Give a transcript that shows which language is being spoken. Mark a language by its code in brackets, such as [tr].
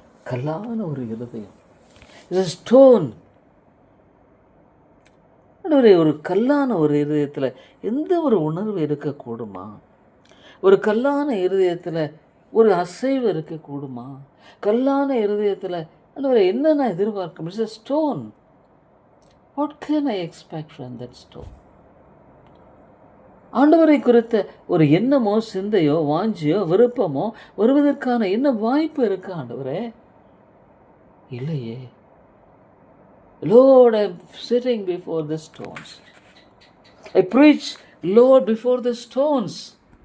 [ta] கல்லான ஒரு இருதயம், இது ஸ்டோன். ஒரு கல்லான ஒரு இருதயத்தில் எந்த ஒரு உணர்வு இருக்கக்கூடுமா? ஒரு கல்லான இருதயத்தில் ஒரு அசைவு இருக்கக்கூடுமா? கல்லான இருதயத்தில் என்ன நான் எதிர்பார்க்க? [en] It's a stone. What can I expect from that stone? [ta] ஆண்டவரை குறித்த ஒரு எண்ணமோ சிந்தையோ வாஞ்சியோ விருப்பமோ வருவதற்கான என்ன வாய்ப்பு இருக்கு ஆண்டவரே? இல்லையே. [en] Lord, I'm sitting before the stones. I preach, Lord, before the stones.